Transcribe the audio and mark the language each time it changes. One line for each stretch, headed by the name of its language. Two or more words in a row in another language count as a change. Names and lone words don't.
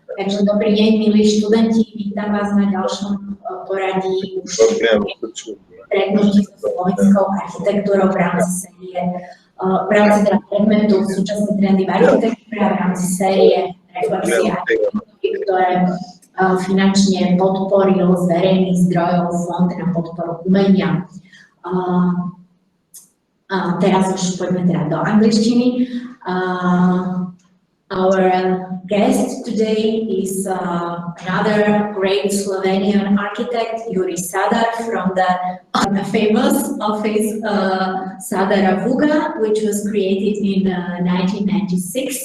Slovak: Takže dobrý deň, milí študenti, vítam vás na ďalšom poradí už stretnutí so slovenskou architektúrou v rámci série, v rámci teda predmetu súčasné trendy v architektúre a v rámci série reflexia architektúry, ktoré finančne podporil z verejných zdrojov Fond na podporu umenia. Teraz už poďme teda do angličtiny.
English: Our guest today is another great Slovenian architect, Jurij Sadar, from the famous office SADAR+VUGA, which was created in 1996.